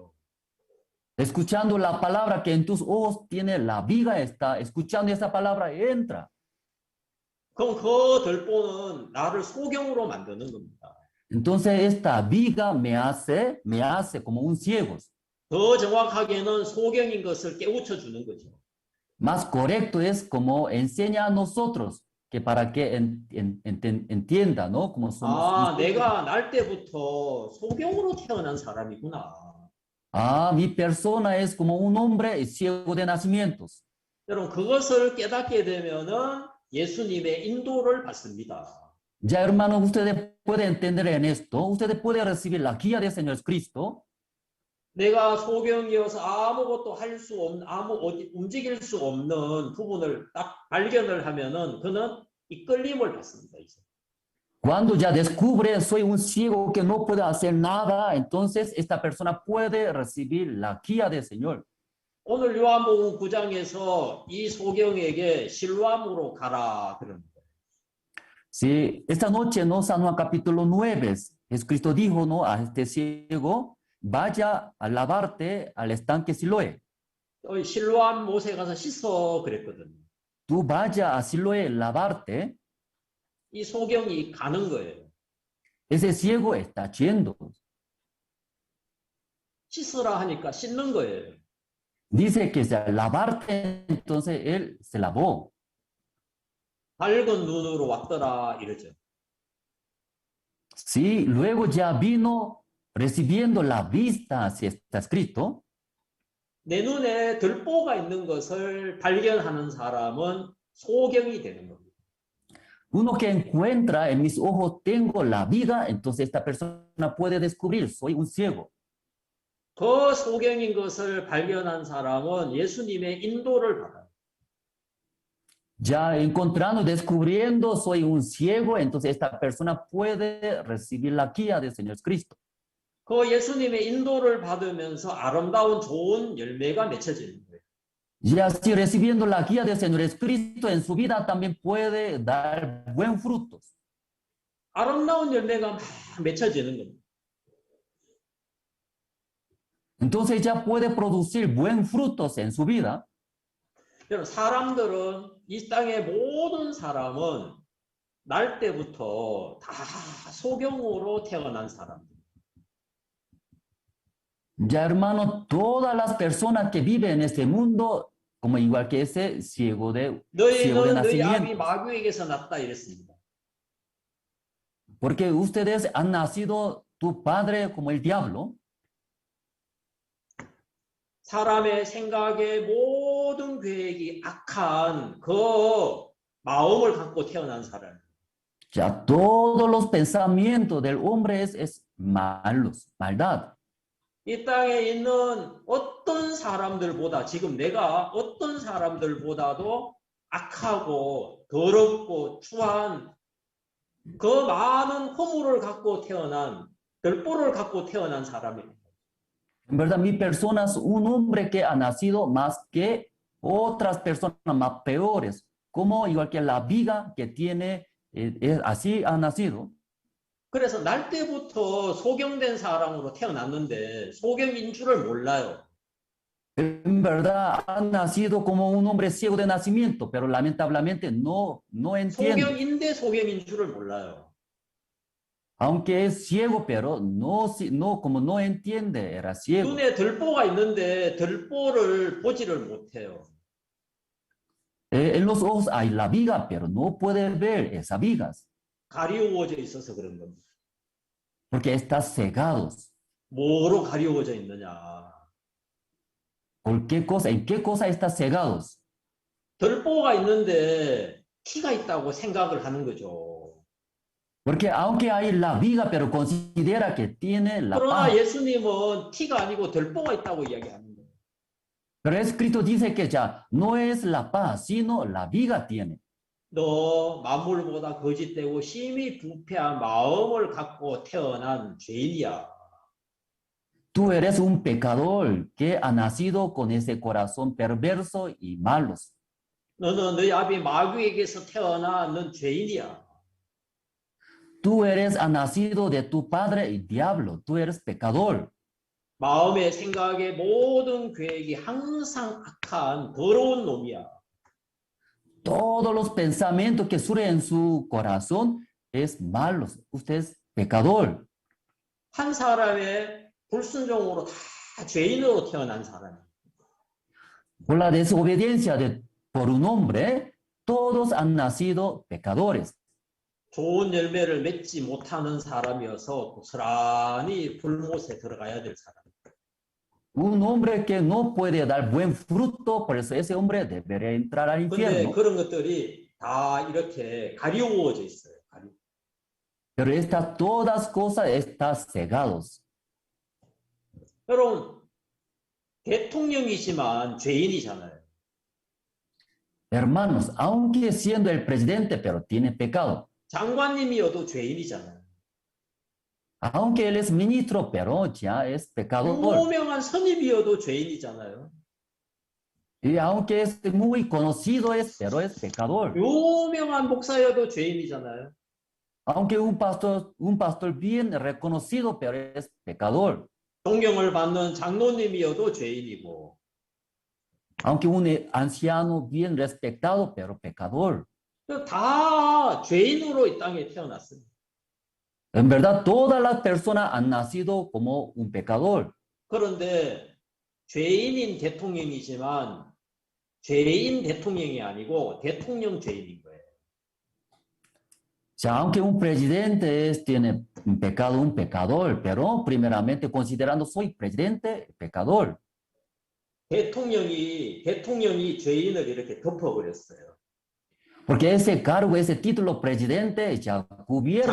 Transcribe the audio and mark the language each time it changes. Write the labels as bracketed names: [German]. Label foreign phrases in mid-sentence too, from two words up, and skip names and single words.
[Spanish] Escuchando la palabra que en tus ojos tiene la viga está, escuchando esa palabra entra. [Korean] 그럼 그 들보는 나를 소경으로 만드는 겁니다. [Spanish] Entonces esta viga me hace como un ciego. [Korean] 더 정확하게는 소경인 것을 깨우쳐 주는 거죠. [Spanish] Más correcto es como enseña a nosotros que para que entienda, ¿no? Como somos 아, nosotros. [Korean] 내가 날 때부터 소경으로 태어난 사람이구나. [Spanish] Ah, mi persona es como un hombre ciego de nacimientos. [Korean] 여러분, 그것을 깨닫게 되면은 예수님의 인도를 받습니다. [Spanish] Ya, hermanos, ustedes pueden entender en esto. Ustedes pueden recibir la guía del Señor Cristo. [Korean] 내가 소경이어서 아무것도 할 수 없는, 움직일 수 없는 부분을 딱 발견을 하면은 그는 이끌림을 받습니다. 이제. [Spanish] Cuando ya descubre soy un ciego que no puede hacer nada, entonces esta persona puede recibir la guía del Señor. [Korean] 오늘 요한복음 9장에서 이 소경에게 실로암으로 가라 그럽니다. [Spanish] Sí, esta noche, ¿no? San Juan capítulo 9, Jesucristo dijo, ¿no? A este ciego, vaya a lavarte al estanque Siloé. [Korean] 실로암 못에 가서 씻어 그랬거든요. [Spanish] Tú vaya a Siloé lavarte. [Korean] 이 소경이 가는 거예요. [Spanish] Ese ciego está yendo. [Korean] 씻으라 하니까 씻는 거예요. [Spanish] Dice que se lavarte, entonces él se lavó. [Korean] 밝은 눈으로 왔더라 이러죠. [Spanish] Sí, luego ya vino recibiendo la vista, así está escrito. [Korean] 내 눈에 들보가 있는 것을 발견하는 사람은 소경이 되는 겁니다. [Spanish] Uno que encuentra en mis ojos tengo la vida, entonces esta persona puede descubrir, soy un ciego. [Korean] 그 소경인 것을 발견한 사람은 예수님의 인도를 받아요. [Spanish] Ya encontrando, descubriendo, soy un ciego, entonces esta persona puede recibir la guía del Señor Cristo. [Korean] 그 예수님의 인도를 받으면서 아름다운 좋은 열매가 맺혀지는 거예요. [Spanish] Y así recibiendo la guía del Señor Cristo en su vida también puede dar buen frutos. [Korean] 아름다운 열매가 막 맺혀지는 겁니다. [Spanish] Entonces ya puede producir buen frutos en su vida. [Korean] 여러분, 사람들은 이 땅의 모든 사람은 날 때부터 다 소경으로 태어난 사람들. [Spanish] Ya, hermano, todas las personas que viven en este mundo, como igual que ese ciego de [Korean] 너희는 너희 아비 [Spanish] nacimiento. [Korean] 마귀에게서 났다 이랬습니다. [Spanish] Porque ustedes han nacido tu padre como el diablo. [Korean] 사람의 생각의 모든 계획이 악한 그 마음을 갖고 태어난 사람. [Spanish] Ya todos los pensamientos del hombre es malos, maldad. [Korean] 이 땅에 있는 어떤 사람들보다 지금 내가 어떤 사람들보다도 악하고 더럽고 추한 그 많은 허물을 갖고 태어난 들보를 갖고 태어난 사람입니다. [Spanish] En verdad, mi persona es un hombre que ha nacido más que otras personas más peores, como igual que la viga que tiene, así ha nacido. [Korean] 그래서 날 때부터 소경된 사람으로 태어났는데 소경인 줄을 몰라요. [Spanish] En verdad, ha nacido como un hombre ciego de nacimiento, pero lamentablemente no entiende. [Korean] 소경인데 소경인 줄을 몰라요. [Spanish] Aunque es ciego, pero como no entiende, era ciego. [Korean] 눈에 들보가 있는데 들보를 보지를 못해요. [Spanish] En los ojos hay la viga, pero no puede ver esas vigas, [Korean] 가리워져 있어서 그런 겁니다. [Spanish] porque está cegados. [Korean] 뭐로 가리워져 있느냐? [Spanish] ¿Por qué cosa? ¿En qué cosa está cegados? [Korean] 들보가 있는데 티가 있다고 생각을 하는 거죠. [Spanish] Porque aunque hay la viga, pero considera que tiene la [Korean] 그러나 [Spanish] paz. [Korean] 예수님은 티가 아니고 들보가 있다고 이야기하는 거예요. [Spanish] Pero escrito dice que ya no es la paz, sino la viga tiene. [Korean] 너 만물보다 거짓되고 심히 부패한 마음을 갖고 태어난 죄인이야. [Spanish] Tú eres un pecador que ha nacido con ese corazón perverso y malos. [Korean] 너는 너희 아비 마귀에게서 태어난 넌 죄인이야. [Spanish] Tú ha nacido de tu padre y diablo. Tú eres pecador. [Korean] 마음의 생각의 모든 계획이 항상 악한 더러운 놈이야. [Spanish] Todos los pensamientos que surgen en su corazón es malos. Usted es pecador. [Korean] 한 사람의 불순종으로 다 죄인으로 태어난 사람이야. [Spanish] Por la desobediencia por un hombre, todos han nacido pecadores. [Korean] 좋은 열매를 맺지 못하는 사람이어서 고스란히 불못에 들어가야 될 사람. [Spanish] Un hombre que no puede dar buen fruto, por eso ese hombre debería entrar al [Korean] 근데 [Spanish] infierno. [Korean] 그런 것들이 다 이렇게 가리워져 있어요. [Spanish] Pero todas cosas están cegados. [Korean] 여러분, 대통령이지만 죄인이잖아요. [Spanish] Hermanos, aunque siendo el presidente, pero tiene pecado. [Korean] 장관님이어도 죄인이잖아요. [Spanish] Aunque él es ministro, pero ya es pecador. [Korean] 유명한 선입이어도 죄인이잖아요. [Spanish] Y aunque es muy conocido, pero es pecador. [Korean] 유명한 목사여도 죄인이잖아요. [Spanish] Aunque un pastor bien reconocido, pero es pecador. [Korean] 존경을 받는 장로님이어도 죄인이고. [Spanish] Aunque un anciano bien respetado, pero pecador. [Korean] 다 죄인으로 이 땅에 태어났습니다. [Spanish] En verdad, todas las personas han nacido como un pecador. [Korean] 그런데 죄인인 대통령이지만 죄인 대통령이 아니고 대통령 죄인인 거예요. [Spanish] O sea, aunque un presidente tiene un pecado, un pecador, pero primeramente considerando soy presidente, pecador. [Korean] 대통령이 죄인을 이렇게 덮어버렸어요. [Spanish] Porque ese cargo, ese título presidente ya cubierto.